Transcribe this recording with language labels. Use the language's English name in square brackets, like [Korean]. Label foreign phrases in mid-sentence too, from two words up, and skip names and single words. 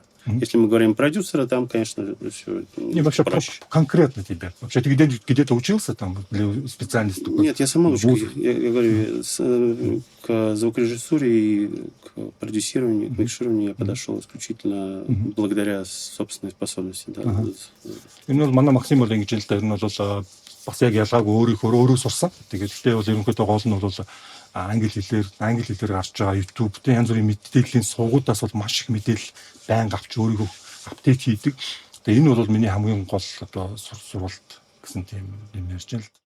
[Russian] Если мы говорим про продюсера, там, конечно, все не, вообще проще. конкретно тебя. Вообще ты где-то учился там для специальности? Нет, я самоучка. Я говорю, к звукорежиссуре и к продюсированию, к микшированию я подошел исключительно благодаря собственной способности. Да. [Mongolian] Энэ бол манай Максим бол ингэж л да энэ бол бас яг ялгаагүй өөрөө сурсан. Тэгээд гэхдээ бол ерөнхийдөө гол нь бол англи хэлээр гарч байгаа YouTube тэ янз бүрийн мэдээллийн сувгуудаас бол маш их мэдээлэл байнга авч өөрийгөө апдейт хийдэг. Тэгээд энэ бол миний хамгийн гол одоо сурвалт гэсэн тийм юм ярьж байна л.